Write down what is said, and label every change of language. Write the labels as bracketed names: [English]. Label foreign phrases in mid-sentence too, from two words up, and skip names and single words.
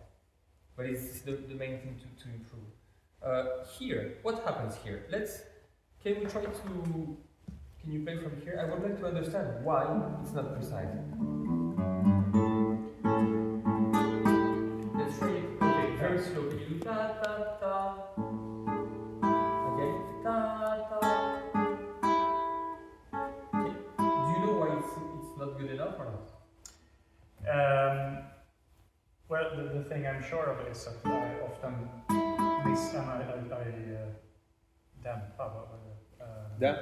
[English] But it's the main thing to improve. Here, what happens here? Can you play from here? I would like to understand why it's not precise. Let's try it. Okay, very slow. Can you do ta ta ta? Again, ta ta. Okay. Do you know why it's not good enough or not? Well, the thing I'm sure of is that I often miss and I damp. Damp?